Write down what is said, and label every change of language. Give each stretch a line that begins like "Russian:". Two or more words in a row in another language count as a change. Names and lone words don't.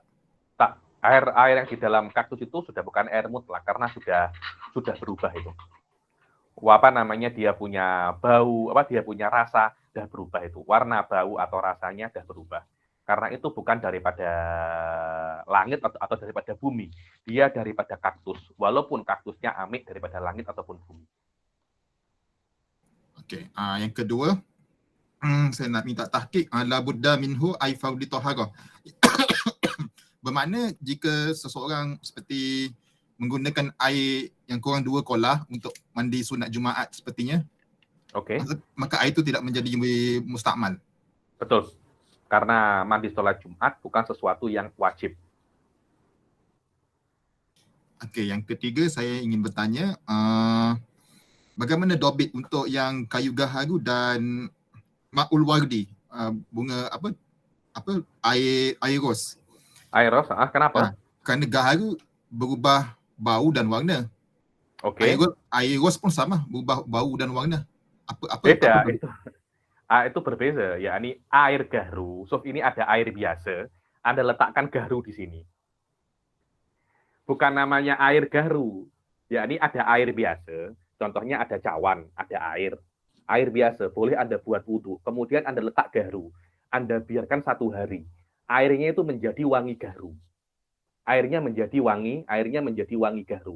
Malay: Tak, air yang di dalam kaktus itu sudah bukan air mutlak karena sudah berubah itu. Apa namanya, dia punya bau, dia punya rasa, sudah berubah itu. Warna, bau atau rasanya sudah berubah. Karena itu bukan daripada langit atau daripada bumi. Dia daripada kaktus. Walaupun kaktusnya amik daripada langit ataupun bumi. Okey. Yang kedua, saya nak minta
Arabic: tahqiq la budda minhu ay fardhi taharah.
Malay: Bermakna jika seseorang seperti menggunakan air yang kurang 2 kolah untuk mandi sunat Jumaat sepertinya, Okey. maka air itu tidak menjadi mustakmal. Betul. Karena mandi sholat Jumat bukan sesuatu yang wajib. Okey, yang ketiga saya ingin bertanya, bagaimana dobit untuk yang kayu gaharu dan
Arabic: ma'ul wardi,
Malay: bunga air ros. Air ros, kenapa? Kerana gaharu berubah bau dan warna. Oke. Air ros pun sama, berubah bau dan warna. Beda itu berbeza, yakni air gaharu. So ini ada air biasa, Anda letakkan gaharu di sini. Bukan namanya air gaharu, yakni ada air biasa. Contohnya ada cawan, ada air biasa, boleh Anda buat wudhu. Kemudian Anda letak gaharu, Anda biarkan 1 hari. Airnya itu menjadi wangi gaharu. Airnya menjadi wangi gaharu.